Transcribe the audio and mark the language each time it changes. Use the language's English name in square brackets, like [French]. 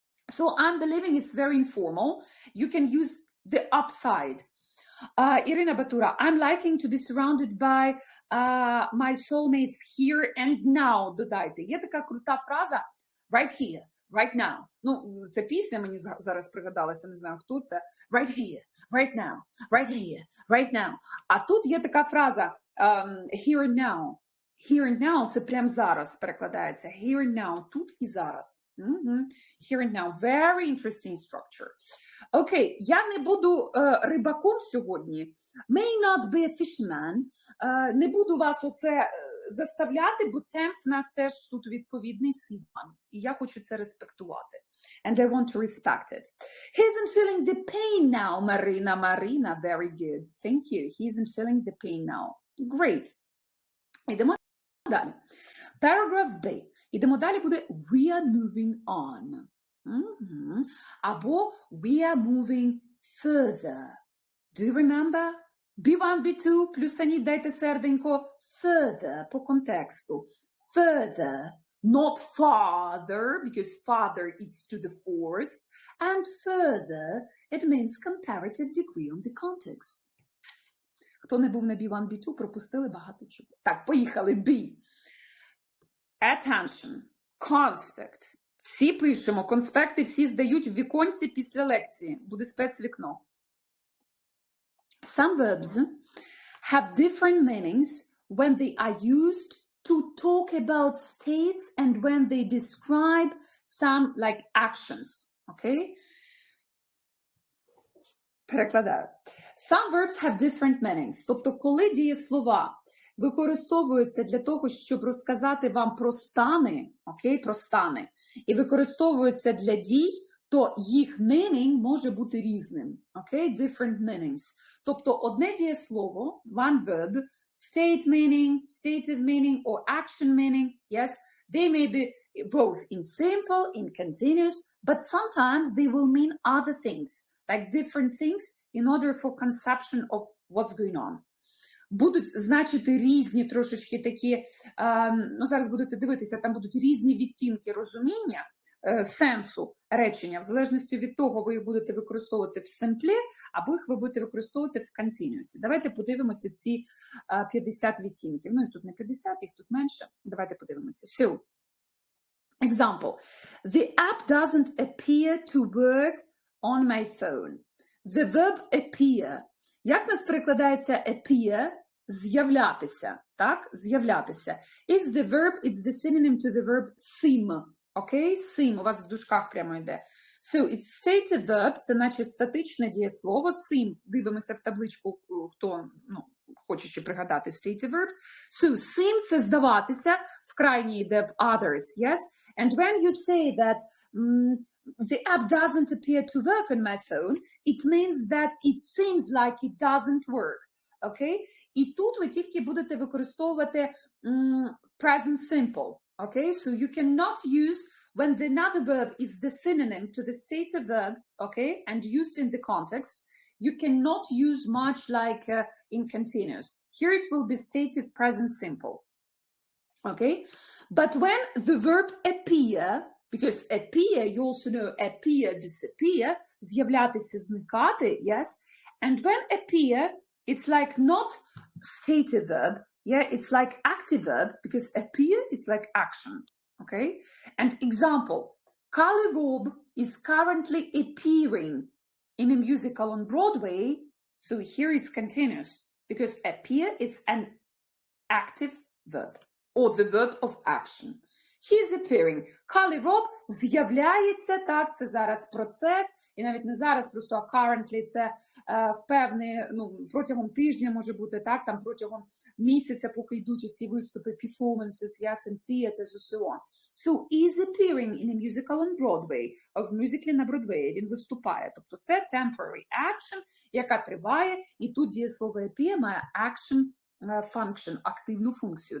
[English] So I'm believing it's very informal. You can use the upside. Irina Batura, I'm liking to be surrounded by my soulmates here and now. [Ukrainian] Додайте. Є така крута фраза [English] right here, right now. [Ukrainian] Ну, це пісня мені зараз пригадалася, не знаю, хто це. [English] Right here, right now, right here, right now. [Ukrainian] А тут є така фраза [English] here and now. Here and now [Ukrainian] – це прямо зараз перекладається. [English] Here and now – [Ukrainian] тут і зараз. [English] Here and now. Very interesting structure. [Ukrainian] Окей, я не буду рибаком сьогодні. [English] May not be a fisherman. [Ukrainian] Не буду вас оце заставляти, бо темп в нас теж тут відповідний сідман. І я хочу це респектувати. [English] And I want to respect it. He isn't feeling the pain now, Marina. Marina, very good. Thank you. He isn't feeling the pain now. Great. [Ukrainian] Йдемо далі. [English] Paragraph B. [Ukrainian] Ідемо далі, буде [English] we are moving on. [Ukrainian] Або [English] we are moving further. Do you remember? [Ukrainian] B1, B2, плюсаніть, дайте серденько. Further, по контексту. [English] Further, not farther, because father is to the fourth. And further, it means comparative degree on the context. [Ukrainian] Хто не був на B1, B2, пропустили багато чого. Так, поїхали. B. Attention. Conspect. Всі пишемо. Конспекти всі здають в віконці після лекції. Буде спецвікно. [English] Some verbs have different meanings when they are used to talk about states and when they describe some like actions. Okay? [Ukrainian] Перекладаю. [English] Some verbs have different meanings. [Ukrainian] Тобто, коли дієслова використовуються для того, щоб розказати вам про стани, окей, про стани, і використовуються для дій, то їх meaning може бути різним. [English] Okay? Different meanings. [Ukrainian] Тобто одне дієслово, [English] one verb, state meaning, stative meaning, or action meaning, yes, they may be both in simple, in continuous, but sometimes they will mean other things, like different things in order for conception of what's going on. [Ukrainian] Будуть значити різні трошечки такі, ну зараз будете дивитися, там будуть різні відтінки розуміння, сенсу речення, в залежності від того, ви їх будете використовувати в simple, або їх ви будете використовувати в continuous. Давайте подивимося ці 50 відтінків. Ну, і тут не 50, їх тут менше. Давайте подивимося. [English] So, example. The app doesn't appear to work on my phone. The verb appear. [Ukrainian] Як нас перекладається appear? З'являтися, так? З'являтися. [English] It's the verb, it's the synonym to the verb seem. Окей? [Ukrainian] Seem, у вас в дужках прямо йде. [English] So, it's stative verb, [Ukrainian] це наче статичне дієслово. Seem, дивимося в табличку, хто, ну, хоче ще пригадати stative verbs. So, seem – це здаватися, в крайній йде в [English] others, yes? And when you say that the app doesn't appear to work on my phone, it means that it seems like it doesn't work. Okay? [Ukrainian] І тут ви тільки будете використовувати present simple. [English] Okay? So you cannot use when the another verb is the synonym to the stative verb, okay, and used in the context. You cannot use much like in continuous. Here it will be stative present simple. Okay? But when the verb appear, because appear, you also know appear, disappear, [Ukrainian] з'являтися, зникати, [English] yes? And when appear, it's like not stative verb, yeah, it's like active verb, because appear, it's like action, okay? And example, Carly Robb is currently appearing in a musical on Broadway, so here it's continuous, because appear, it's an active verb, or the verb of action. He's appearing. [Ukrainian] Carly Robb з'являється, так, це зараз процес, і навіть не зараз, просто currently це в певний, ну, протягом тижня може бути, так, там протягом місяця, поки йдуть оці виступи, [English] performances, yes, and theaters, and so on. So, is appearing in a musical on Broadway, [Ukrainian] в мюзиклі на Бродвеї, він виступає. Тобто це [English] temporary action, [Ukrainian] яка триває, і тут дієслово appear має [English] action function, [Ukrainian] активну функцію.